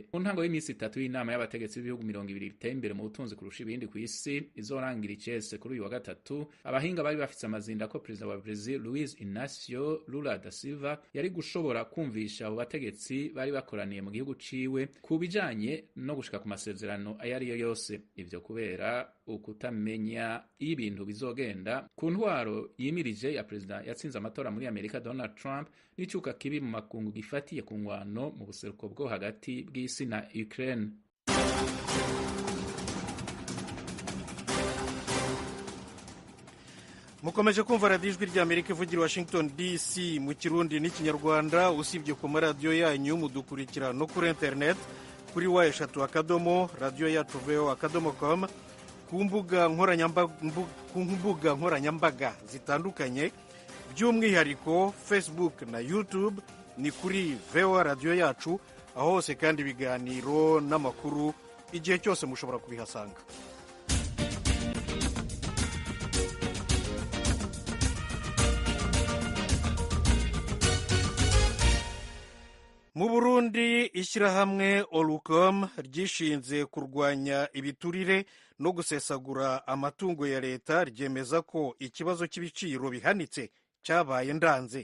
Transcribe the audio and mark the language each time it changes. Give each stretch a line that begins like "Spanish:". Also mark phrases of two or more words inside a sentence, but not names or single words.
Rundi: Mu ntango y'imisi 3 y'inama y'abategetsi b'ibihugu 20 biteye imbere mu butunzi kurusha ibindi ku isi izorangira icese kuri uyu wa gatatu, abahinga bari bafise amazinda ko perezida wa Brazil Luiz Inacio Lula da Silva yari gushobora kumvisha abo bategetsi bari bakoraniye mu gihugu ciwe ku bijanye no gushika ku masezerano ayo ariyo yose. Ivyo kubera ukutamenya ibintu bizogenda ku ntwaro yimirije ya perezida yatsinze amatora muri Amerika Donald Trump n'icuka kibi mu makungu gifatiye ku ngwano mu buseruko bwo hagati bw'isi na Ukraine.
Kinyarwanda: Mukomeje kumva radiyo ijwi ry'Amerika ivugira Washington DC mu Kirundi n'Ikinyarwanda. Usibye ku maradiyo yanyu mudukurikira no kuri internet kuri wa3 radiyo yacu voa.com, ku mbuga nkoranyambaga zitandukanye, by'umwihariko Facebook na YouTube ni kuri VOA radiyo yacu. Aho hose kandi ibiganiro n'amakuru igihe cyose mushobora kubihasanga. Mu Burundi, ishyirahamwe Olucom ryishinze kurwanya ibiturire no gusesagura amatungo ya leta ryemeza ko ikibazo cy'ibiciro bihanitse cyabaye ndanze.